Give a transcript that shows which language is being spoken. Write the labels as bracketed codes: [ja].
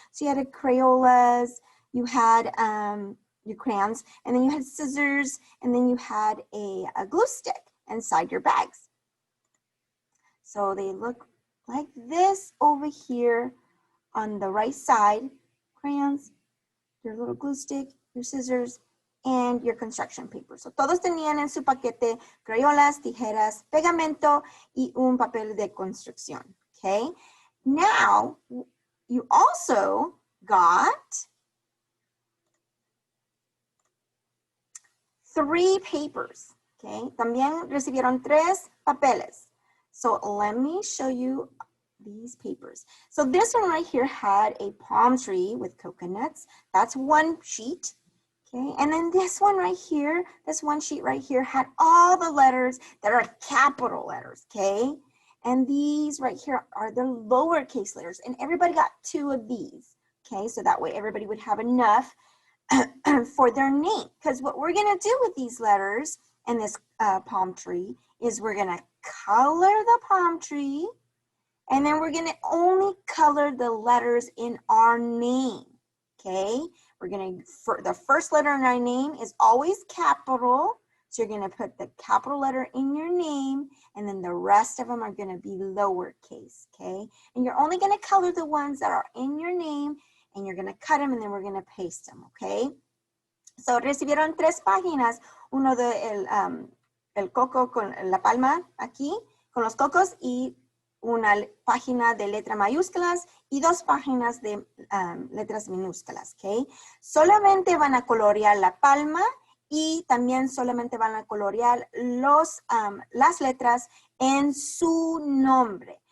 [en] So you had Crayolas, you had your crayons, and then you had scissors, and then you had a glue stick inside your bags. So they look like this over here on the right side: crayons, your little glue stick, your scissors, and your construction paper. [es] So todos tenían en su paquete crayolas, tijeras, pegamento, y un papel de construcción, okay? [en] Now, you also got 3 papers, okay? [es] También recibieron 3 papeles. [en] So let me show you these papers. So this one right here had a palm tree with coconuts. That's one sheet. Okay, and then this one right here, this one sheet right here had all the letters that are capital letters, okay? And these right here are the lowercase letters, and everybody got 2 of these, okay? So that way everybody would have enough for their name. Because what we're gonna do with these letters and this palm tree is we're gonna color the palm tree, and then we're gonna only color the letters in our name, okay? We're gonna, the first letter in our name is always capital. So you're gonna put the capital letter in your name, and then the rest of them are gonna be lowercase, okay? And you're only gonna color the ones that are in your name, and you're gonna cut them, and then we're gonna paste them, okay? [es] So recibieron 3 páginas, uno de el coco con la palma aquí, con los cocos, y una página de letras mayúsculas y 2 páginas de letras minúsculas, ¿ok? Solamente van a colorear la palma y también solamente van a colorear las letras en su nombre.